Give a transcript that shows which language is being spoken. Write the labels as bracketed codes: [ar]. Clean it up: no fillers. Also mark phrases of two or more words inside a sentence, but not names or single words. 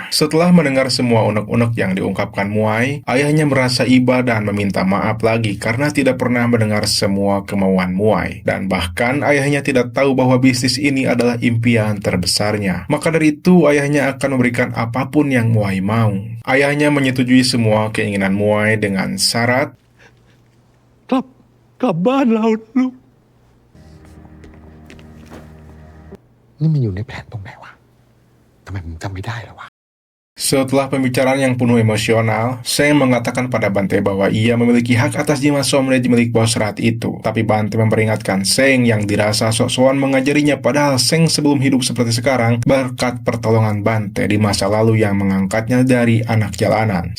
[id] Setelah mendengar semua unek-unek yang diungkapkan Muai, ayahnya merasa iba dan meminta maaf lagi karena tidak pernah mendengar semua kemauan Muai. Dan bahkan ayahnya tidak tahu bahwa bisnis ini adalah impian terbesarnya. Maka dari itu ayahnya akan memberikan apapun yang Muai mau. Ayahnya menyetujui semua keinginan Muai dengan syarat [th] กลับบ้านเราลูก นี่มันอยู่ในแผนตรงไหนวะทำไมผมจำไม่ได้แล้ววะ [id] Setelah pembicaraan yang penuh emosional, Seng mengatakan pada Bante bahwa ia memiliki hak atas jimat somdet milik bos rat itu. Tapi Bante memperingatkan Seng yang dirasa sok-sokan mengajarinya padahal Seng sebelum hidup seperti sekarang berkat pertolongan Bante di masa lalu yang mengangkatnya dari anak jalanan.